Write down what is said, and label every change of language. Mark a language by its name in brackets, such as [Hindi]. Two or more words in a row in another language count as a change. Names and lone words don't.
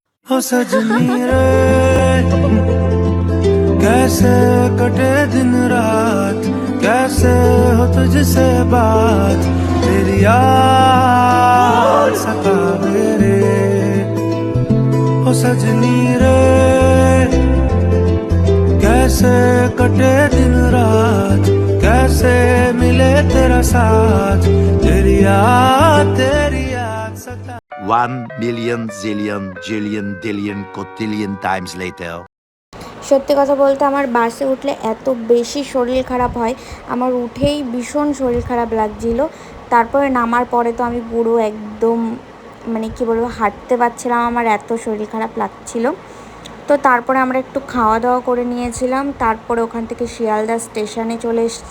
[Hindi] ओ सजनी रे कैसे कटे दिन रात कैसे हो तुझसे बात तेरी याद सतावे रे ओ सजनी रे कैसे कटे दिन रात कैसे मिले तेरा साथ तेरी याद सता [English] 1 million zillion jillion dillion cotillion times later. [Bangla] সত্যি কথা বলতে আমার বাসে উঠলে এত বেশি শরীর খারাপ হয়, আমার উঠেই ভীষণ শরীর খারাপ লাগছিল। তারপরে নামার পরে তো আমি পুরো একদম মানে কী বলবো, হাঁটতে পারছিলাম, আমার এত শরীর খারাপ লাগছিল। তো তারপরে আমরা একটু খাওয়া দাওয়া করে নিয়েছিলাম, তারপরে ওখান থেকে শিয়ালদা স্টেশনে চলে এসেছি।